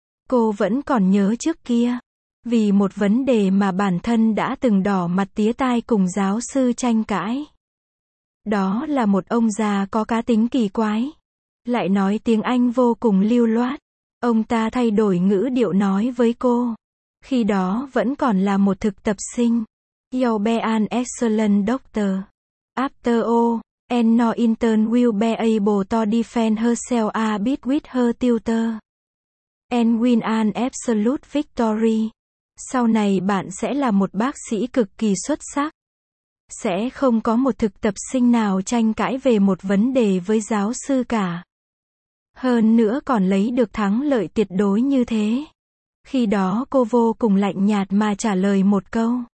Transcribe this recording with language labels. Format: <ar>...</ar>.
<vi>Cô vẫn còn nhớ trước kia. Vì một vấn đề mà bản thân đã từng đỏ mặt tía tai cùng giáo sư tranh cãi. Đó là một ông già có cá tính kỳ quái. lại nói tiếng Anh vô cùng lưu loát. Ông ta thay đổi ngữ điệu nói với cô. Khi đó vẫn còn là một thực tập sinh.</vi> <en>You'll be an excellent doctor. After all, and no intern will be able to defend herself a bit with her tutor. And win an absolute victory.</en> <vi>Sau này bạn sẽ là một bác sĩ cực kỳ xuất sắc. Sẽ không có một thực tập sinh nào tranh cãi về một vấn đề với giáo sư cả. Hơn nữa còn lấy được thắng lợi tuyệt đối như thế. Khi đó cô vô cùng lạnh nhạt mà trả lời một câu.</vi>